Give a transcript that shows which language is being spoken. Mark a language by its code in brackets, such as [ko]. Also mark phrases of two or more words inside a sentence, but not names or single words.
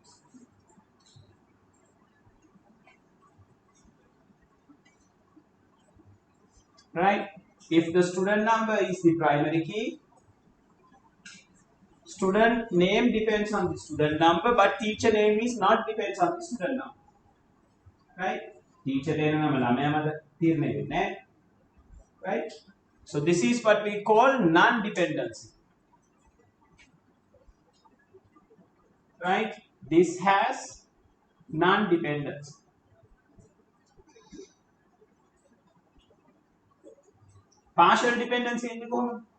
[en] Right? If the student number is the primary key, student name depends on the student number, but teacher name is not depends on the student number. Right? Teacher name [si] නම ළමයා මත තීරණය වෙන්නේ. [en] Right? So this is what we call non-dependency. Right? This has non-dependency. Partial dependency in the common.